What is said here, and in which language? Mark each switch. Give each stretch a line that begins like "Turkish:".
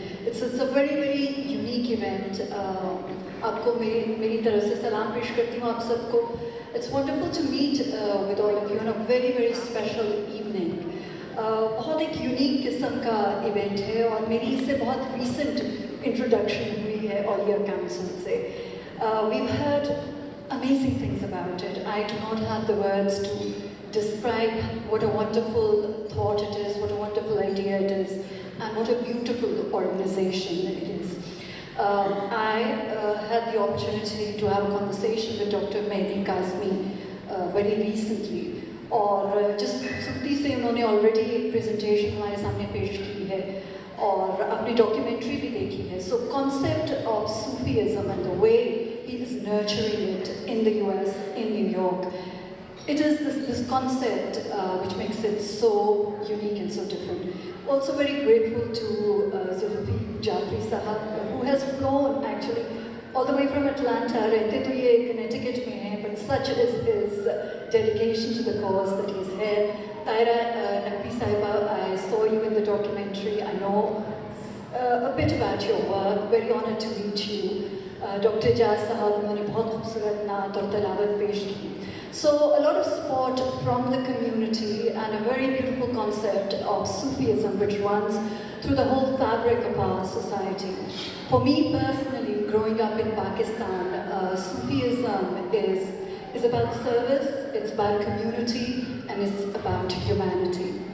English: It's a very unique event.
Hindi: आपको मेरी तरफ से सलाम पेश करती हूँ आप सबको।
English: It's wonderful to meet with all of you on a very special evening.
Hindi: बहुत एक यूनिक किस्म का इवेंट है और मेरी इससे बहुत रीसेंट इंट्रोडक्शन हुई है ऑलिया काउंसिल से।
English: We've heard amazing things about it. I do not have the words to describe what a wonderful thought it is, what a wonderful idea it is, and what a beautiful organization it is. I had the opportunity to have a conversation with Dr. Mehdi Kazmi very recently.
Hindi: और जिस सुक्ति से उन्होंने already एक presentation हमारे सामने पेश की है और अपनी डॉक्यूमेंट्री भी देखी है।
English: So concept of Sufism and the way he is nurturing it in the US, in New York. It is this concept which makes it so unique and so different. Also very grateful to Zulfi Jafri Sahab, who has flown actually all the way from Atlanta.
Hindi: रहते तो ये Connecticut में हैं,
English: but such is his dedication to the cause that he's here. Tahra Naqvi Sahiba, I saw you in the documentary. I know a bit about your work. Very honored to meet you.
Hindi: Doctor जाज साहब उन्होंने बहुत खूबसूरत नात और तलावत पेश की।
English: So a lot of support from the community and a very beautiful concept of Sufism which runs through the whole fabric of our society. For me personally, growing up in Pakistan, Sufism is about service, it's about community, and it's about humanity.